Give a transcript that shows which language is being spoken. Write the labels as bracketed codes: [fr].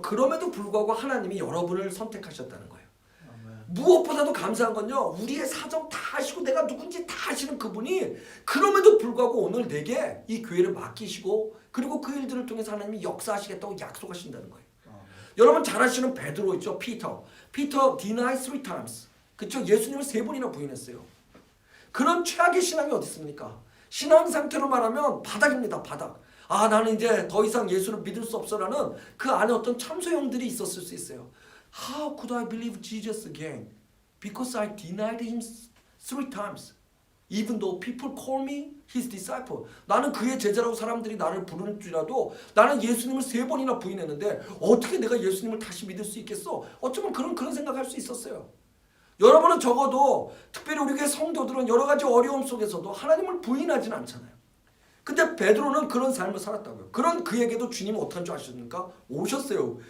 [ko] 그럼에도 불구하고 하나님이 여러분을 선택하셨다는 거예요. 무엇보다도 감사한 건요. 우리의 사정 다 아시고 내가 누군지 다 아시는 그분이 그럼에도 불구하고 오늘 내게 이 교회를 맡기시고 그리고 그 일들을 통해서 하나님이 역사하시겠다고 약속하신다는 거예요. 여러분 잘 아시는 베드로 있죠. [en] 피터 denied 3 times. [ko] 그렇죠? 예수님을 3번이나 부인했어요. 그런 최악의 신앙이 어디 있습니까? 신앙 상태로 말하면 바닥입니다. 바닥. 나는 이제 더 이상 예수를 믿을 수 없어라는 그 안에 어떤 참소형들이 있었을 수 있어요. [en] How could I believe Jesus again? Because I denied him 3 times. Even though people call me his disciple. [ko] 나는 그의 제자라고 사람들이 나를 부르는지라도 나는 예수님을 3번이나 부인했는데 어떻게 내가 예수님을 다시 믿을 수 있겠어? 어쩌면 그런 생각할 수 있었어요. 여러분은 적어도 특별히 우리 교회 성도들은 여러 가지 어려움 속에서도 하나님을 부인하진 않잖아요. 근데 베드로는 그런 삶을 살았다고요. 그런 그에게도 주님은 어떡한 줄 아십니까? 오셨어요.